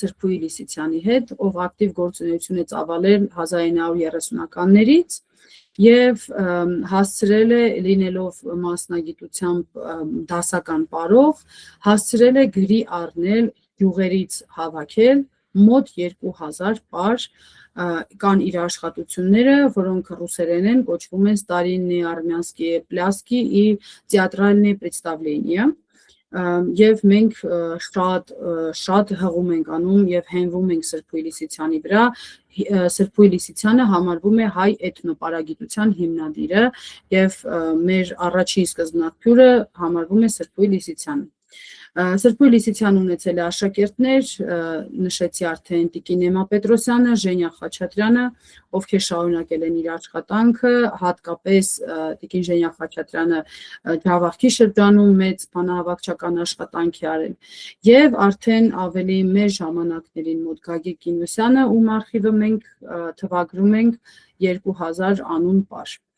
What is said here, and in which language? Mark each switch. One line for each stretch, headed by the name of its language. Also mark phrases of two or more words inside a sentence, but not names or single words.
Armenian: Սրբուհի Լիսիցյանի հետ, ով ակտիվ գործունեություն է ծավալել 1930-ականներից, եւ հասցրել է լինելով մասնագիտությամբ դասական պարող, հասցրել է գրի առնել յուղերից հավաքել մոտ 2000 պար կան իր աշխատությունները, որոնք ռուսերեն են, կոչվում են «Старинные армянские пляски» и «Театральные представления»։ Եվ մենք շատ հղում ենք անում եւ հենվում ենք Սրբույի Լիսիցյանի վրա։ Սրբույի Լիսիցյանը համարվում է հայ էթնոպարագիտության հիմնադիրը եւ մեր առաջին սկզբնաղբյուրը համարվում է Սրբույի Լիսիցյանը։ Սրբույի Լիսիցյանը ունեցել է աշակերտներ, նշեցի արդեն Տիկին Էմմա Պետրոսյանը, Ժենյա Խաչատրյանը, ովքեր շարունակել են իր աշխատանքը, հատկապես Տիկին Ժենյա Խաչատրյանը Ջավախքի շրջանում մեծ բանահավաքչական աշխատանք է արել, եւ արդեն ավելի մեր ժամանակներին մոտ Գագիկ Կինոսյանը, ում արխիվը մենք թվագրում ենք 2000 անուն պար։